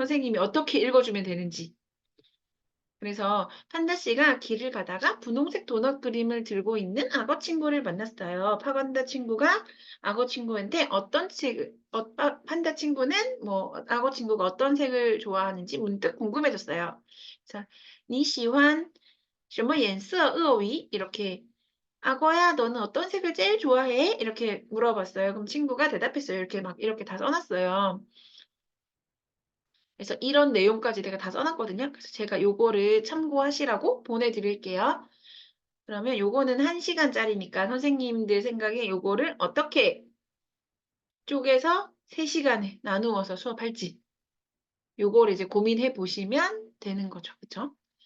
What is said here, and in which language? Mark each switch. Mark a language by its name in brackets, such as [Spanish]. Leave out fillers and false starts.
[Korean] 선생님이 어떻게 읽어주면 되는지. 그래서 판다 씨가 길을 가다가 분홍색 도넛 그림을 들고 있는 악어 친구를 만났어요. 파간다 친구가 악어 친구한테 어떤 색, 판다 친구는 뭐 악어 친구가 어떤 색을 좋아하는지 문득 궁금해졌어요. 자, [Chinese] 你喜欢什么颜色鳄鱼? [Korean] 이렇게 악어야, 너는 어떤 색을 제일 좋아해? 이렇게 물어봤어요. 그럼 친구가 대답했어요. 이렇게 막 이렇게 다 써놨어요. 그래서 이런 내용까지 내가 다 써놨거든요. 그래서 제가 요거를 참고하시라고 보내드릴게요. 그러면 요거는 1시간짜리니까 선생님들 생각에 요거를 어떻게 쪼개서 3시간에 나누어서 수업할지 요거를 이제 고민해 보시면 되는 거죠. 그쵸?